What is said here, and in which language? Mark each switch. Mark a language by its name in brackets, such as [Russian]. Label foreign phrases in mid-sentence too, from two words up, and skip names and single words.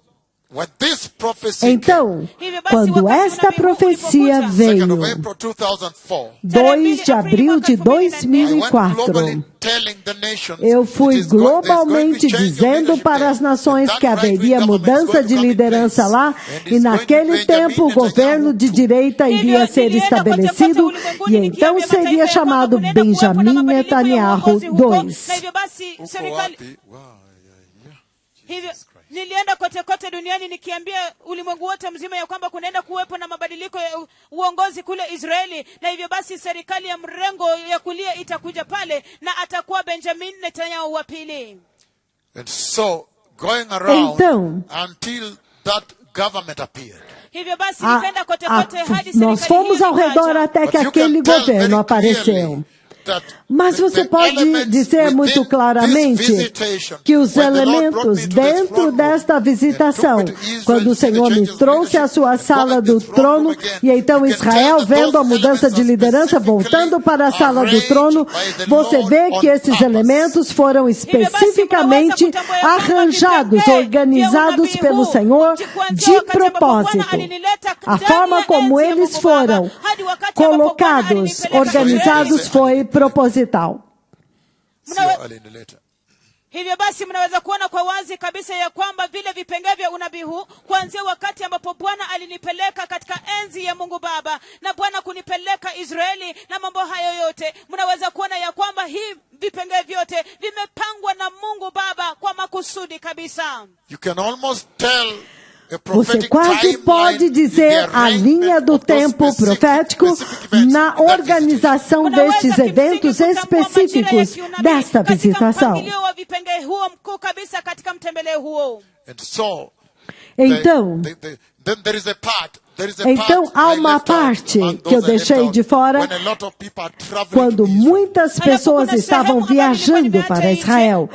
[Portuguese] Então, quando esta profecia veio, 2 de abril de 2004, eu fui globalmente dizendo para as nações que haveria mudança de liderança lá, e naquele tempo o governo de direita iria ser estabelecido, e então seria chamado Benjamin Netanyahu 2. [Swahili] Nilienda kote duniani nikiambia ulimwengu wote mzima ya kwamba kunaenda kuwepo na mabadiliko ya uongozi kule Israeli, na hivyo basi serikali ya mrengo ya kulia itakuja pale na atakuwa Benjamin Netanyahu wa pili. [English] And so going around until that government appeared. [Portuguese] Nós fomos ao redor até que aquele governo apareceu. Mas você pode dizer muito claramente que os elementos dentro desta visitação, quando o Senhor me trouxe à sua sala do trono, e então Israel, vendo a mudança de liderança, voltando para a sala do trono, você vê que esses elementos foram especificamente arranjados, organizados pelo Senhor de propósito. A forma como eles foram colocados, organizados, foi proposital. [Swahili] Hivyo basi mnaweza kuona kwa wazi kabisa ya kwamba vile vipengee vya unabii huu kuanzia wakati ambapo Bwana alinipeleka katika enzi ya Mungu Baba na Bwana kunipeleka Israeli na mambo hayo yote, mnaweza kuona ya kwamba hii vipengee vyote vimepangwa na Mungu Baba kwa makusudi kabisa. [English] You can almost tell [Portuguese] Você quase pode dizer a linha do tempo profético na organização destes eventos específicos desta visitação. Então, há uma parte que eu deixei de fora quando muitas pessoas estavam viajando para Israel.